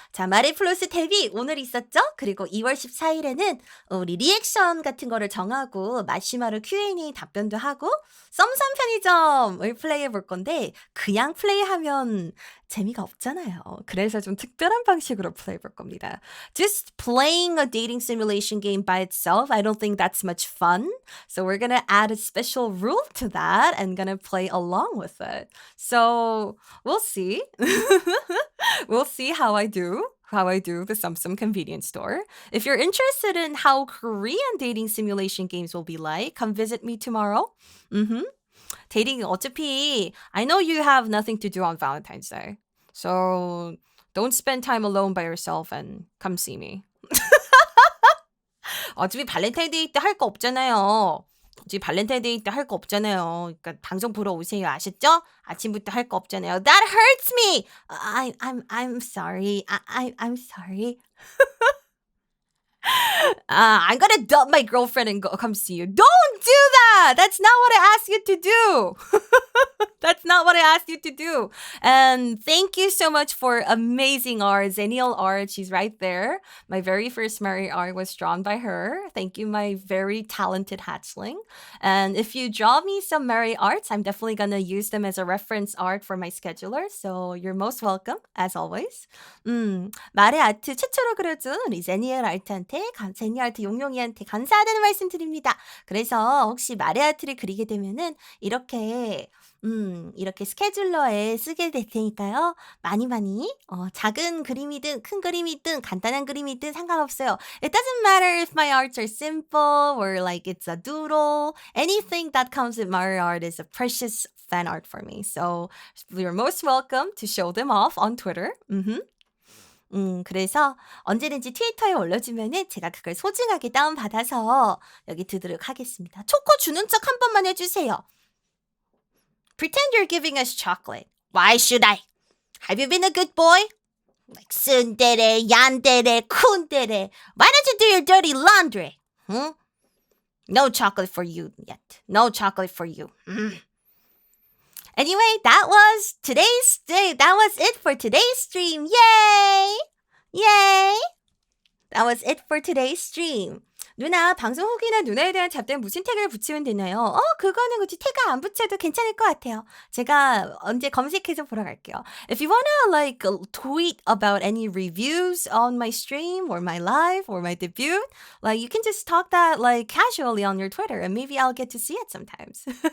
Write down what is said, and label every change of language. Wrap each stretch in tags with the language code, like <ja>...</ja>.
<ko>자, 마레 플로스 데뷔 오늘 있었죠? 그리고 2월 14일에는 우리 리액션 같은 거를 정하고 마시마로 Q&A 답변도 하고 썸썸 편의점을 플레이해 볼 건데 그냥 플레이하면 재미가 없잖아요. 그래서 좀 특별한 방식으로 플레이해 볼 겁니다.</ko> <en>Just playing a dating simulation game by itself, I don't think that's much fun. So we're gonna add a special rule to that and gonna play along with it. So we'll see. We'll see how I do the Sumsum convenience store. If you're interested in how Korean dating simulation games will be like, come visit me tomorrow. Dating</en> <ko>어차피</ko> <en>I know you have nothing to do on Valentine's Day. So don't spend time alone by yourself and come see me.</en> <ko>어차피 발렌타인데이 때 할 거 없잖아요. 어차피 발렌타인데이 때 할 거 없잖아요. 그러니까 방송 보러 오세요. 아셨죠? 아침부터 할 거 없잖아요.</ko> <en>That hurts me. I'm sorry. I'm sorry. I'm gonna dump my girlfriend and go come see you. Don't do that. That's not what I asked you to do. That's not what I asked you to do. And thank you so much for amazing art. Zenial art. She's right there. My very first Mare art was drawn by her. Thank you, my very talented hatchling. And if you draw me some Mare arts, I'm definitely going to use them as a reference art for my scheduler. So you're most welcome, as always.</en> <ko>마레 아트 최초로 그려준 우리 제니얼 아트한테, 제니 아트 용용이한테 감사하다는 말씀 드립니다. 그래서 혹시 마레 아트를 그리게 되면은 이렇게 스케줄러에 쓰게 될 테니까요. 많이 작은 그림이든 큰 그림이든 간단한 그림이든 상관없어요.</ko> <en>It doesn't matter if my arts are simple or like it's a doodle. Anything that comes with my art is a precious fan art for me. So you're most welcome to show them off on Twitter.</en> <ko>그래서 언제든지 트위터에 올려주면은 제가 그걸 소중하게 다운받아서 여기 두도록 하겠습니다. 초코 주는 척 한 번만 해주세요.</ko> <en>Pretend you're giving us chocolate. Why should I? Have you been a good boy? Like tsundere, yandere, kundere. Why don't you do your dirty laundry? No chocolate for you yet. No chocolate for you. Anyway, that was it for today's stream. Yay! Yay! That was it for today's stream.</en> <ko>누나, 방송 후기나 누나에 대한 잡담 무슨 태그를 붙이면 되나요? 그거는 굳이 태그 안 붙여도 괜찮을 것 같아요. 제가 언제 검색해서 보러 갈게요.</ko> <en>If you wanna like tweet about any reviews on my stream or my live or my debut, like you can just talk that like casually on your Twitter and maybe I'll get to see it sometimes.</en>